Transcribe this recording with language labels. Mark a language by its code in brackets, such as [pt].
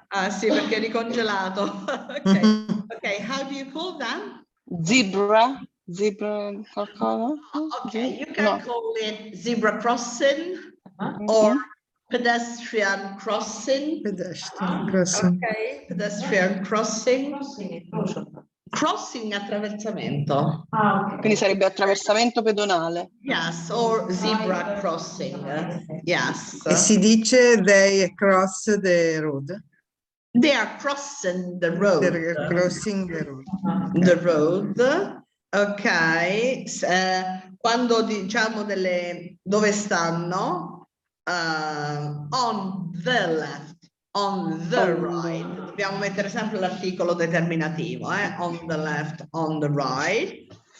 [it] Sì, perché eri congelato. [en] Okay, how do you call that? [it] Zebra qualcosa? [en] Okay, you can call it zebra crossing or pedestrian crossing. Pedestrian crossing. Okay, pedestrian crossing. [it] Crossing attraversamento. Quindi sarebbe attraversamento pedonale. [en] Yes, or zebra crossing. Yes. [it] E si dice [en] they cross the road. They are crossing the road. They're crossing the road. The road. Ok. [it] Quando diciamo dove stanno? [en] On the left. On the right. [it] Dobbiamo mettere sempre l'articolo determinativo. [en] On the left, on the right.